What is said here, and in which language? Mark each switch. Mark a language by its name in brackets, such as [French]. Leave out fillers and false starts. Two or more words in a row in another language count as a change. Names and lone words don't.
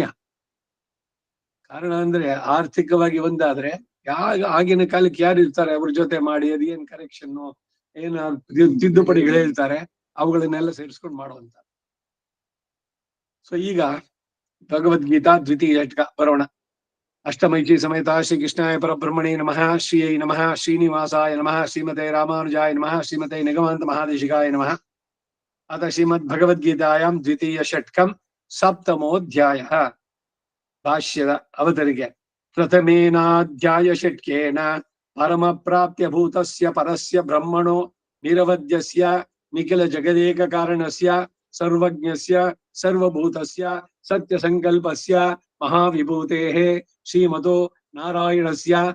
[Kannada] ಕಾರಣ ಅಂದ್ರೆ ಆರ್ಥಿಕವಾಗಿ ಒಂದಾದ್ರೆ ಆಗಿನ ಕಾಲಕ್ಕೆ ಯಾರು ಇರ್ತಾರೆ ಅವ್ರ ಜೊತೆ ಮಾಡಿ ಅದೇನ್ ಕರೆಕ್ಷನ್ ಏನ ತಿದ್ದುಪಡಿಗಳು ಹೇಳ್ತಾರೆ ಅವುಗಳನ್ನೆಲ್ಲ ಸೇರಿಸ್ಕೊಂಡು ಮಾಡುವಂತ. ಸೊ ಈಗ ಭಗವದ್ಗೀತಾ ದ್ವಿತೀಯ ಘಟ್ಟ ಬರೋಣ. [Sanskrit] ಅಷ್ಟಮೈಚಿ ಸಮೇತ ಶ್ರೀ ಕೃಷ್ಣಾಯ ಪರಬ್ರಹ್ಮಣೇ ನಮಃ, ಶ್ರೀಯೈ ನಮಃ, ಶ್ರೀನಿವಾಸಾಯ ನಮಃ, ಶ್ರೀಮತೆ ರಾಮಾನುಜಾಯ ನಮಃ, ಶ್ರೀಮತೆ ನಿಗಮಾಂತ ಮಹಾದೇಶಿಕಾಯ ನಮಃ. ಅಥ ಶ್ರೀಮದ್ ಭಗವದ್ಗೀತಾಯಾಂ ದ್ವಿತೀಯ ಷಟ್ಕಂ ಸಪ್ತಮೋಧ್ಯಾಯ. [Kannada] ಭಾಷ್ಯದ ಅವತರಿಗೆ. [Sanskrit] ಪ್ರಥಮೇನಾಧ್ಯಾಯ ಷಟ್ಕೇನ ಪರಮ ಪ್ರಾಪ್ಯ ಭೂತಸ್ಯ ಪರಸ್ಯ ಬ್ರಹ್ಮಣೋ ನಿರವಧ್ಯಸ್ಯ ನಿಖಿಲ ಜಗದೇಕ ಕಾರಣಸ್ಯ ಸರ್ವಜ್ಞಸ್ಯ ಸರ್ವಭೂತಸ್ಯ ಸತ್ಯ ಸಂಕಲ್ಪಸ್ಯ ಮಹಾವಿಭೂತೇಃ ಶ್ರೀಮತೋ ನಾರಾಯಣಸ್ಯ